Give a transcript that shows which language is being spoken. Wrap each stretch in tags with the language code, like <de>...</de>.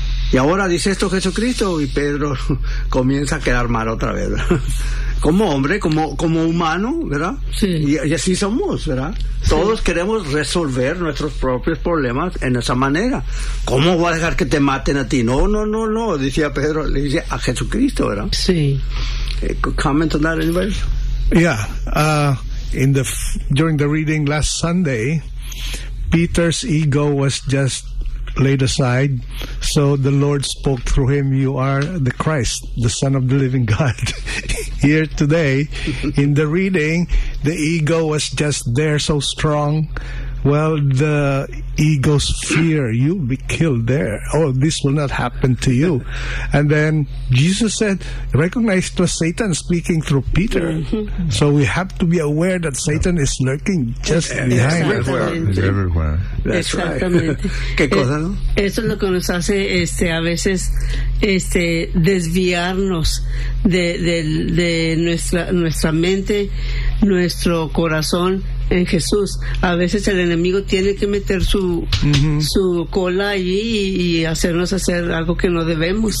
<es>Y ahora dice esto Jesucristo, y Pedro comienza a quedar mal otra vez, ¿verdad? Como hombre, como humano, ¿verdad? Sí. Y así somos, ¿verdad? Todos queremos resolver nuestros propios problemas en esa manera. ¿Cómo voy a dejar que te maten a ti? No, decía Pedro, le dice a Jesucristo, ¿verdad? Sí.</es> <en>Comment on that, anybody? Yeah. During the reading last Sunday, Peter's ego was just laid aside, so the Lord spoke through him: you are the Christ, the Son of the living God. Here today, in the reading, the ego was just there so strong. Well, the ego's fear, you'll be killed there. Oh, this will not happen to you. And then Jesus said, recognize it was Satan speaking through Peter. So we have to be aware that Satan is lurking just behind us. Everywhere. That's exactly right.</en> <es>¿Qué cosa, no? Eso es lo que nos hace a veces desviarnos de nuestra mente, nuestro corazón, en Jesús. A veces el enemigo tiene que meter su su cola allí y hacernos hacer algo que no debemos.</es>